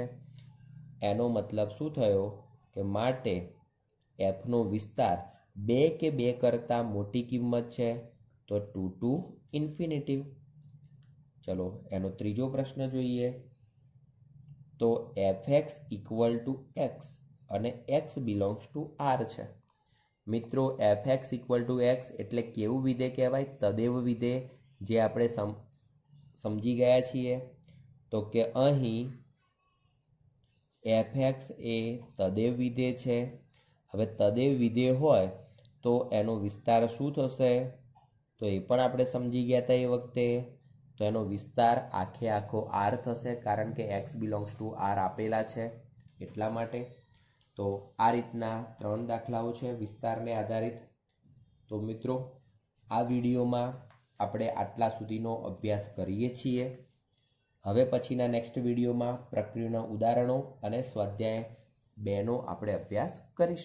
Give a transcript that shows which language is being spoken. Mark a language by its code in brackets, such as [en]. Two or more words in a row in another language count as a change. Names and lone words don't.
[gu] એનો મતલબ શું થયો કે માટે f નો વિસ્તાર 2 કે 2 કરતાં મોટી કિંમત છે, તો 2 to ∞. ચલો એનો ત્રીજો પ્રશ્ન જોઈએ. તો fx = x અને [en] x belongs to R [gu] છે. મિત્રો, fx = x એટલે કેવું વિધેય કહેવાય? તદેવ વિધેય, જે આપણે સમજી ગયા છીએ. તો કે અહીં fx એ તદેવ વિધેય છે. હવે તદેવ વિધેય હોય તો એનો વિસ્તાર શું થશે? તો એ પણ આપણે સમજી ગયા હતા એ વખતે. તો એનો વિસ્તાર આખો R થશે, કારણ કે [en] x belongs to R [gu] આપેલા છે એટલા માટે. તો આ રીતના 3 દાખલાઓ છે વિસ્તારને આધારિત. તો મિત્રો, આ વિડીયોમાં આપણે આટલા સુધીનો અભ્યાસ કરીએ છીએ. હવે પછીના નેક્સ્ટ વિડીયોમાં પ્રકૃતિના ઉદાહરણો અને સ્વાધ્યાય 2નો આપણે અભ્યાસ કરીશું.